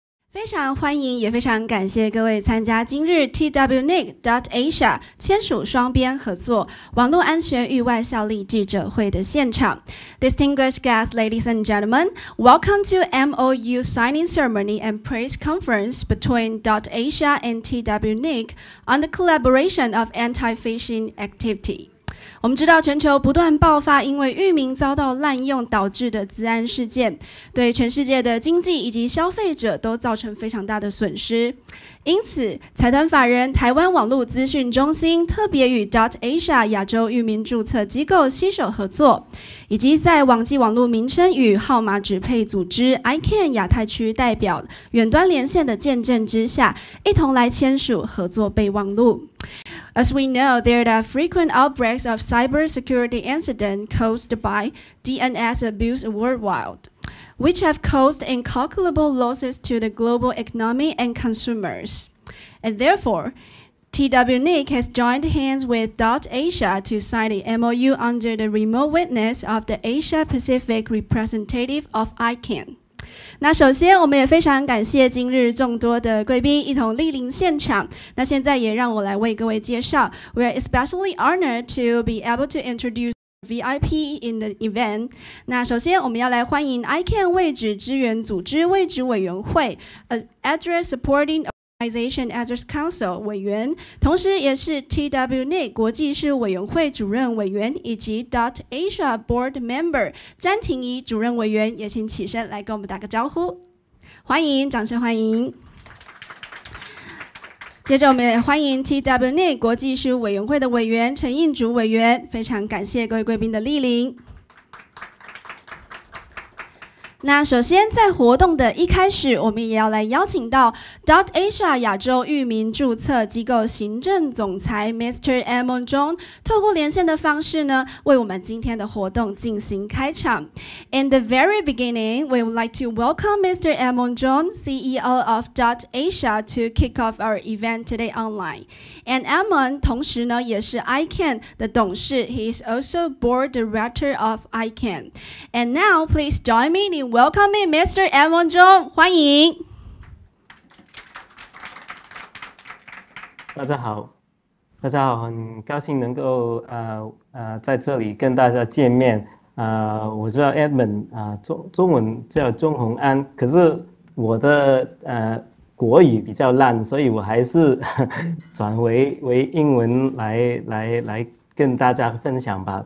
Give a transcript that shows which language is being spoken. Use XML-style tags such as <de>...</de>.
<zh>非常欢迎，也非常感谢各位参加今日 TWNIC DotAsia 签署双边合作网络安全域外效力记者会的现场。</zh> <en>Distinguished guests, ladies and gentlemen, welcome to MOU signing ceremony and press conference between DotAsia and TWNIC on the collaboration of anti-phishing activity.</en> <zh>我们知道全球不断爆发因为域名遭到滥用导致的资安事件，对全世界的经济以及消费者都造成非常大的损失。因此，财团法人台湾网路资讯中心特别与 DotAsia 亚洲域名注册机构携手合作，以及在网际网路名称与号码指配组织 ICANN 亚太区代表远端连线的见证之下，一同来签署合作备忘录。</zh> <en>As we know, there are frequent outbreaks of cybersecurity incidents caused by DNS abuse worldwide, which have caused incalculable losses to the global economy and consumers. And therefore, TWNIC has joined hands with DotAsia to sign the MOU under the remote witness of the Asia-Pacific representative of ICANN.</en> <zh>那首先，我们也非常感谢今日众多的贵宾一同莅临现场。那现在也让我来为各位介绍。</zh> <en>We are especially honored to be able to introduce VIP in the event.</en> <zh>那首先，我们要来欢迎 ICANN 位置支援组织位置委员会 Address Supporting Organization Address Council 委员，同时也是 TWNIC 国际事务委员会主任委员，以及 DotAsia Board Member 詹婷怡主任委员，也请起身来跟我们打个招呼，欢迎，掌声欢迎。接着，我们也欢迎 TWNIC 国际事务委员会的委员陈应竹委员，非常感谢各位贵宾的莅临。那首先，在活动的一开始，我们也要来邀请到 DotAsia 亚洲域名注册机构行政总裁 Mr. Edmond John 透过连线的方式呢，为我们今天的活动进行开场。</zh> <en>In the very beginning, we would like to welcome Mr. Edmond John, CEO of DotAsia, to kick off our event today online. And Edmond</en> <zh>同时呢，也是 ICANN 的董事</zh> <en>，he is also board director of ICANN. And now, please join me in welcoming Mr. Edmond John， 欢迎。</en> <zh>大家好，很高兴能够在这里跟大家见面。我叫 Edmond， 中文叫钟宏安，可是我的国语比较烂，所以我还是转为英文来跟大家分享吧。</zh>